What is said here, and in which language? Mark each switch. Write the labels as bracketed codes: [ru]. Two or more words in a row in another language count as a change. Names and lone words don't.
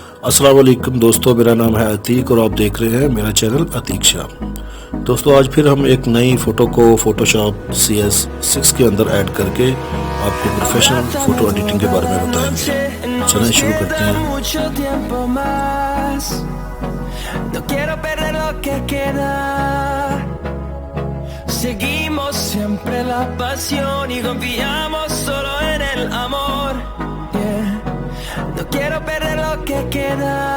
[ar] السلام عليكم [hi] दोस्तों, मेरा नाम है अतीक और आप देख रहे हैं मेरा चैनल अतीक शाह। दोस्तों आज फिर हम एक नई फ़ोटो को फोटोशॉप cs6 के अंदर ऐड करके आपको [en] professional photo editing [hi] के बारे में बताएंगे। चलें शुरू करते हैं। [es] Seguimos siempre la pasión y confiamos solo en el amor. No quiero perder lo que queda.